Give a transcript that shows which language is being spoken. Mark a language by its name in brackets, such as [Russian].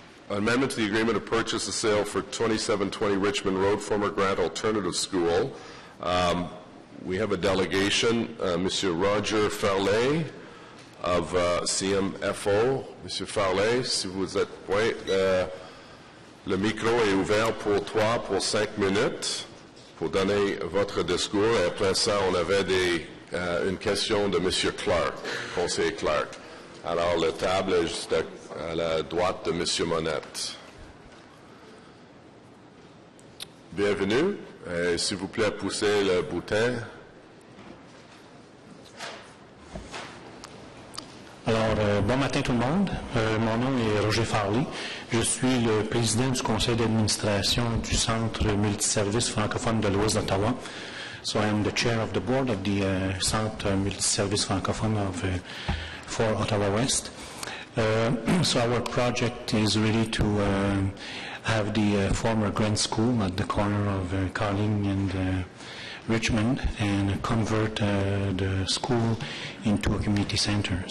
[English] Amendment to the agreement of purchase and sale for 2720 Richmond Road, former Grant Alternative School. We have a delegation, Monsieur Roger Farley of CMFO. [French] Monsieur Farley, si vous êtes prêt, le micro est ouvert pour 5 minutes pour donner votre discours. Et après ça, on avait une question de Monsieur Clark, conseiller Clark. Alors, la table est juste à la droite de Monsieur Monette. Bienvenue. S'il vous plaît, poussez le bouton. Alors, bon matin tout le monde. Mon nom est Roger Farley. Je suis le président du conseil d'administration du Centre multiservice francophone de l'Ouest d'Ottawa. [English] So I am the chair of the board of the Centre multiservice francophone for Ottawa West. So our project is really to have the former Grant School at the corner of Carling and Richmond and convert the school into a community center.